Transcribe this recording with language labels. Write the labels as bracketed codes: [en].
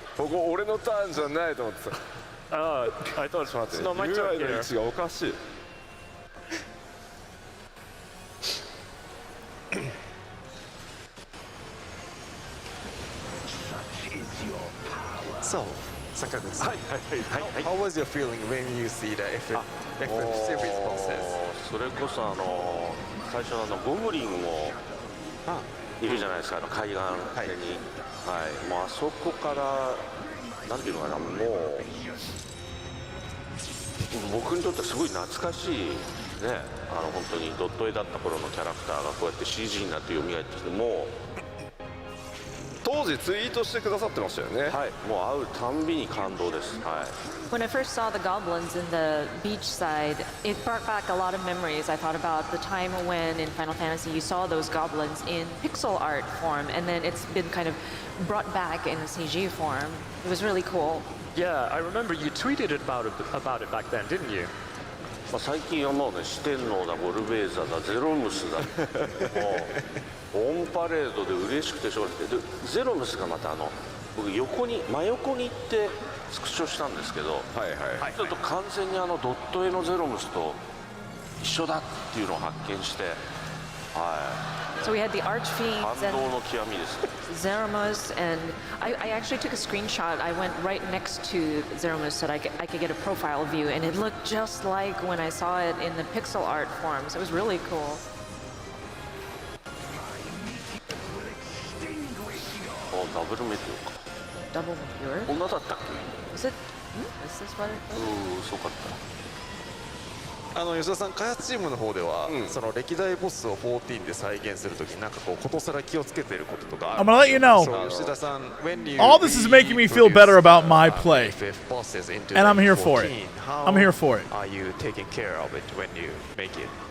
[ja] ここ俺のターンじゃないと思ってた。 [en] I thought it's not my turn [ja] UI の位 [en] here. [ja] 置がおかしい。 [en] Sakaguchi-san. How was your feeling when you see the FF series bosses? [ja] それこそ最初のゴブリンもいるじゃないですか、海岸手に、はい、もうあそこからなんていうのかな、もう僕にとってはすごい懐かしいね、本当にドット絵だった頃のキャラクターがこうやって CG になって蘇ってきて、もう当時ツイートしてくださってましたよね。はい、もう会うたんびに感動です。はい。 [en] When I first saw the goblins in the beachside, it brought back a lot of memories. I thought about the time when in Final Fantasy you saw those goblins in pixel art form, and then it's been kind of brought back in a CG form. It was really cool. Yeah, I remember you tweeted about it back then, didn't you? [ja] 最近はもうね、四天王だ、ゴルベーザだ、ゼロムスだ、もうオンパレードで嬉しくてしょうがなくて、でゼロムスがまた僕真横に行ってスクショしたんですけど、ちょっと完全にドット絵のゼロムスと一緒だっていうのを発見して、はい。 [en] So we had the Archfiends [ja] 感動の極みです。 [en] Zeramus, and I actually took a screenshot. I went right next to Zeramus so that I could get a profile view, and it looked just like when I saw it in the pixel art form. So it was really cool. [ja] ダブルメテオか。 [en] Double meteor? [ja] こんなだったっけ？ [en] Is it? Is this what it was? [ja] そうかった。吉田さん、開発チームの方では、その歴代ボスを14で再現するときに、なんかこうことさら気をつけていることとか。 [en] I'm gonna let you know. All this is making me feel better about my play, and I'm here for it. I'm here for it. Are you taking care of it when you make it?